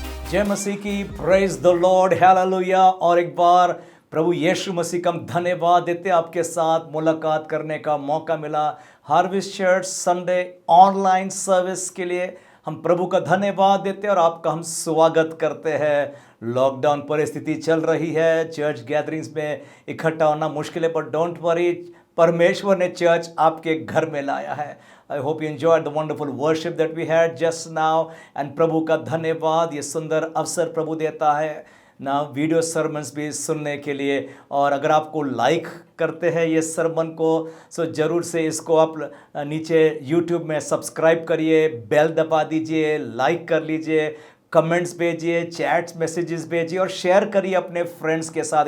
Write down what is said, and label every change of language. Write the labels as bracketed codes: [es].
[hi] जय मसीह की, [en] praise the lord, [hi] hallelujah. और एक बार प्रभु यीशु मसीह का हम धन्यवाद देते, आपके साथ मुलाकात करने का मौका मिला harvest church Sunday online service के लिए। हम प्रभु का धन्यवाद देते हैं और आपका हम स्वागत करते हैं। लॉकडाउन परिस्थिति चल रही है, चर्च गैदरिंग्स में इकट्ठा होना मुश्किल है, पर [en] don't worry, [hi] परमेश्वर ने चर्च आपके घर में लाया है। [en] I hope you enjoyed the wonderful worship that we had just now. [hi] And प्रभु का धन्यवाद, ये सुंदर अवसर प्रभु देता है ना वीडियो सरमन्स भी सुनने के लिए। और अगर आपको लाइक करते हैं ये सरमन को, सो ज़रूर से इसको आप नीचे YouTube में सब्सक्राइब करिए, बेल दबा दीजिए, लाइक कर लीजिए, कमेंट्स भेजिए, चैट्स मैसेजेस भेजिए और शेयर करिए अपने फ्रेंड्स के साथ।